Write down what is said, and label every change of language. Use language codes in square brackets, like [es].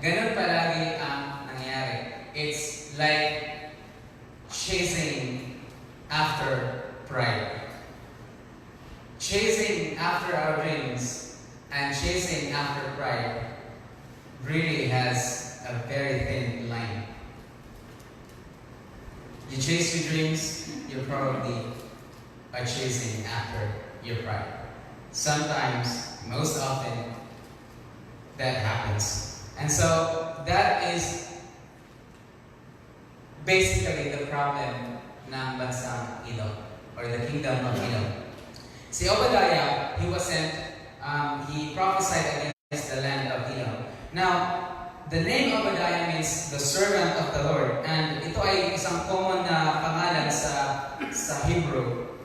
[tl] Ganun palagi ang nangyayari. [en] It's like chasing after pride. Chasing after our dreams and chasing after pride really has a very thin line. You chase your dreams, you probably are chasing after your pride. Sometimes, most often, that happens. And so, that is basically the problem [tl] ng bansang Edom, [en] or the kingdom of Edom. Si Obadiah, he was sent, he prophesied against the land of Edom. Now, the name Obadiah means the servant of the Lord. [tl] And ito ay isang common na pangalan sa Hebrew.